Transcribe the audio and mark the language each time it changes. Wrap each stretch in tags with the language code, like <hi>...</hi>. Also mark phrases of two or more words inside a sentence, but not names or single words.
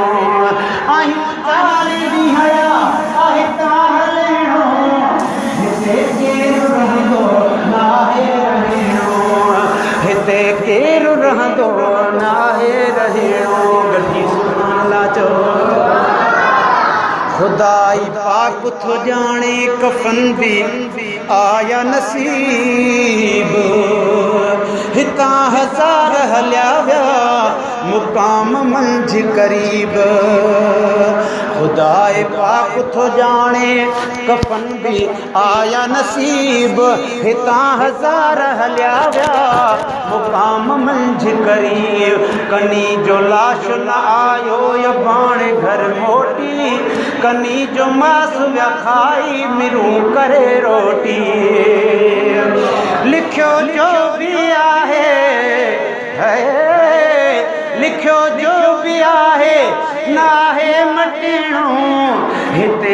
<sd>आयूं चारि ॾींहड़ा, आहिता हलणो हिते केरु रहंदो नाहे रहेणो, हिते केरु रहंदो नाहे रहेणो। गॾिजी</sd> <ar>سبحان الله</ar> <sd>चओ। खुदाई पाक थो जाने कफन भी आया नसीब, हिता हज़ार हलिया विया मुकाम मंझि करीब। खुदाए पाक थो जाने कफन भी आया नसीब हितां हज़ार हलिया विया मुकाम मंझ करीब कनी जो लाश न आयो या बाणे घर मोटी कनी जो मास विया खाई मिरूं करे रोटी लिखियो जो भी आहे लिखियो जो भी आहे नाहे मटिणो हिते</sd>